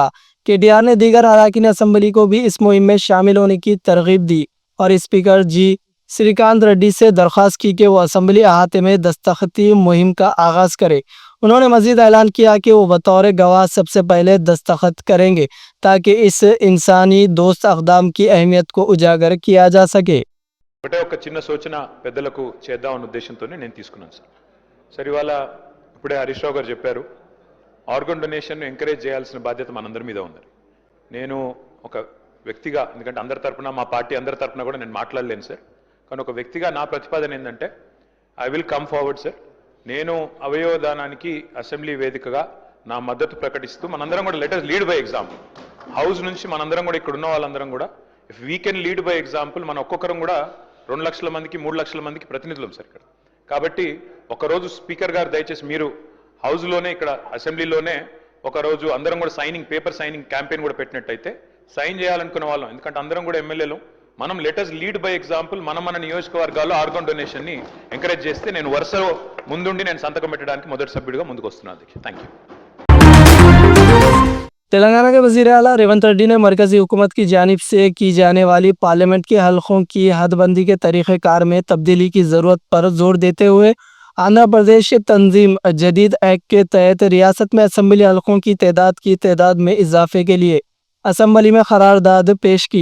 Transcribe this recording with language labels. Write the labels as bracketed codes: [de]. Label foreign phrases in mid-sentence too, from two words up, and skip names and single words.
[ur] کے ٹی آر نے دیگر ارکان اسمبلی کو بھی اس مہم میں شامل ہونے کی ترغیب دی اور اسپیکر جی شری کانت ریڈی سے درخواست کی کہ وہ اسمبلی احاطے میں دستخطی مہم کا آغاز کرے. انہوں نے مزید اعلان کیا کہ وہ بطور گواہ سب سے پہلے دستخط کریں گے تاکہ اس انسانی دوست اقدام کی اہمیت کو اجاگر کیا جا سکے. [te] ఒకటే ఒక చిన్న సూచన పెద్దలకు చేద్దామన్న ఉద్దేశంతోనే నేను తీసుకున్నాను సార్. సరే, ఇవాళ ఇప్పుడే హరీష్ రావు గారు చెప్పారు, [en] organ donation [te] ఎంకరేజ్ చేయాల్సిన బాధ్యత మనందరి మీద ఉంది. నేను ఒక వ్యక్తిగా, ఎందుకంటే అందరి తరపున, మా పార్టీ అందరి తరపున కూడా నేను మాట్లాడలేను సార్, కానీ ఒక వ్యక్తిగా నా ప్రతిపాదన ఏంటంటే [en] I will come forward sir. [te] నేను అవయవదానానికి అసెంబ్లీ వేదికగా నా మద్దతు ప్రకటిస్తూ మనందరం కూడా [en] let us lead by example. [te] హౌస్ నుంచి మనందరం కూడా ఇక్కడ ఉన్న వాళ్ళందరం కూడా [en] if we can lead by example, [te] మన ఒక్కొక్కరం కూడా 2 లక్షల మందికి 3 లక్షల మందికి ప్రతినిధులం సార్ ఇక్కడ. కాబట్టి ఒకరోజు స్పీకర్ గారు దయచేసి మీరు హౌస్లోనే, ఇక్కడ అసెంబ్లీలోనే ఒకరోజు అందరం కూడా [en] paper signing campaign [te] కూడా పెట్టినట్టయితే సైన్ చేయాలనుకున్న వాళ్ళం, ఎందుకంటే అందరం కూడా ఎమ్మెల్యేలు, మనం [en] let us lead by example. [te] మన నియోజకవర్గాల్లో [en] organ donationni [te] ఎంకరేజ్ చేస్తే నేను వరుసలో ముందుండి నేను సంతకం పెట్టడానికి మొదటి సభ్యుడిగా ముందుకు వస్తున్నాను అధ్యక్ష. [en] Thank you. [ur] تلنگانہ کے وزیر اعلیٰ ریونت ریڈی نے مرکزی حکومت کی جانب سے کی جانے والی پارلیمنٹ کے حلقوں کی حد بندی کے طریقہ کار میں تبدیلی کی ضرورت پر زور دیتے ہوئے آندھرا پردیش تنظیم جدید ایکٹ کے تحت ریاست میں اسمبلی حلقوں کی تعداد میں اضافے کے لیے اسمبلی میں قرارداد پیش کی.